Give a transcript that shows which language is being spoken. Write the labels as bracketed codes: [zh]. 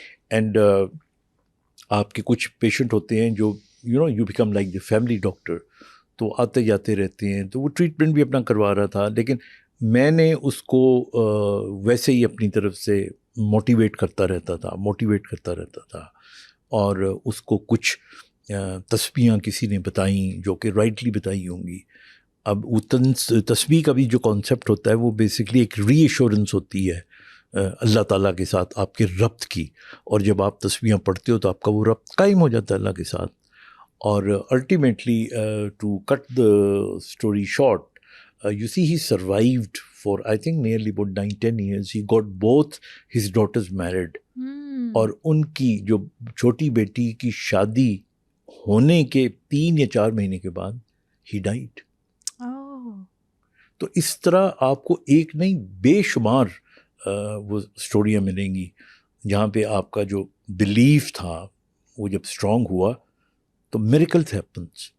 [ur] And آپ کے کچھ پیشنٹ ہوتے ہیں جو [en] you become like the family doctor, [ur] تو آتے جاتے رہتے ہیں. تو وہ ٹریٹمنٹ بھی اپنا کروا رہا تھا، لیکن میں نے اس کو ویسے ہی اپنی طرف سے موٹیویٹ کرتا رہتا تھا، اور اس کو کچھ تسبیحاں کسی نے بتائیں جو کہ رائٹلی بتائی ہوں گی. اب وہ تسبیح کا بھی جو کانسیپٹ ہوتا ہے وہ بیسکلی ایک ری ایشورنس ہوتی ہے اللہ تعالیٰ کے ساتھ آپ کے ربط کی، اور جب آپ تسبیحاں پڑھتے ہو تو آپ کا وہ ربط قائم ہو جاتا ہے اللہ کے ساتھ. اور [en] Ultimately to cut the story short, you see he survived for I think nearly about 9-10 years. He got both his daughters married. [ur] اور ان کی جو چھوٹی بیٹی کی شادی ہونے کے 3 یا 4 مہینے کے بعد [en] he died. [ur] تو اس طرح آپ کو ایک نہیں بے شمار وہ اسٹوریاں ملیں گی جہاں پہ آپ کا جو بلیف تھا وہ جب اسٹرانگ ہوا تو [en] miracles happens.